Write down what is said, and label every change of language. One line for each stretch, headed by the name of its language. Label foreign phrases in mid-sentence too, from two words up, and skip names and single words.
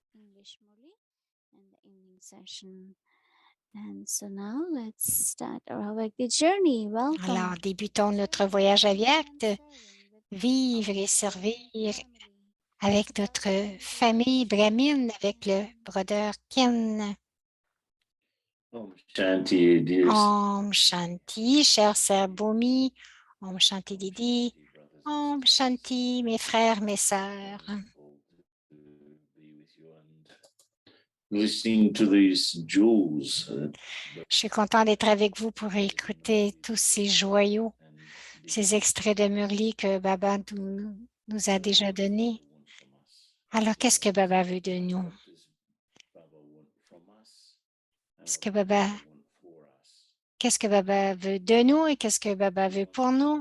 French: Alors, débutons notre voyage avec vivre et servir avec notre famille brahmine, avec le brother Ken.
Hindi: ॐ शान्ति, dear ॐ शान्ति,
French: cher Sir Bhumi.
Hindi: ॐ शान्ति, दीदी। ॐ शान्ति,
French: mes frères, mes sœurs.
English: Listening to these jewels.
French: Je suis content d'être avec vous pour écouter tous ces joyaux, ces extraits de Murli que Baba nous a déjà donnés. Alors, qu'est-ce que Baba veut de nous? Qu'est-ce que Baba veut de nous et qu'est-ce que Baba veut pour nous?